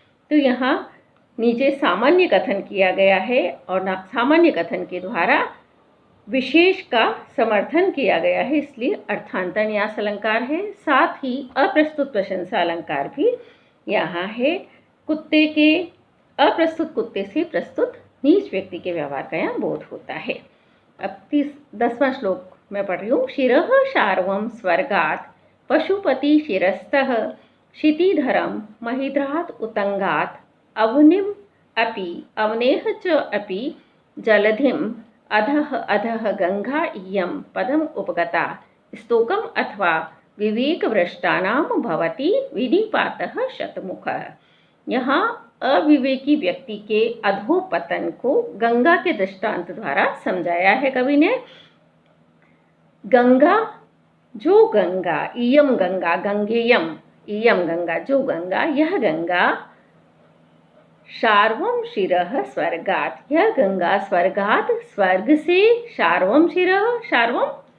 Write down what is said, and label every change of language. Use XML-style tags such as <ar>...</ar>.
<hi>तो यहाँ नीचे सामान्य कथन किया गया है और सामान्य कथन के द्वारा विशेष का समर्थन किया गया है, इसलिए अर्थांतर न्यास अलंकार है। साथ ही अप्रस्तुत प्रशंसा अलंकार भी यहाँ है। कुत्ते के अप्रस्तुत कुत्ते से प्रस्तुत नीच व्यक्ति के व्यवहार का यहाँ बोध होता है। अब 10वां श्लोक मैं पढ़ रही हूँ।</hi> <sa>शिरः शार्वं स्वर्गात् पशुपति शिरस्तः क्षितिधरं महिद्रात् उतंगात् अवनिम अपि अवनेह च अपि जलधिम अधः अधः गंगा इयं पदम उपगता स्तोकम अथवा विवेक भ्रष्टानां भवति विनिपातः शतमुखः।</sa> <hi>यहाँ अविवेकी व्यक्ति के अधोपतन को गंगा के दृष्टांत द्वारा समझाया है कवि ने।</hi> <sa>गंगा,</sa> <hi>जो गंगा,</hi> <sa>इयम गंगा, गंगेयम, इयम गंगा, जो गंगा,</sa> <hi>यह गंगा,</hi> <sa>शार्वम शिरः स्वर्गात्, यह गंगा स्वर्गात्,</sa> <hi>स्वर्ग से,</hi> <sa>शार्वम शिरः, शार्वम</sa>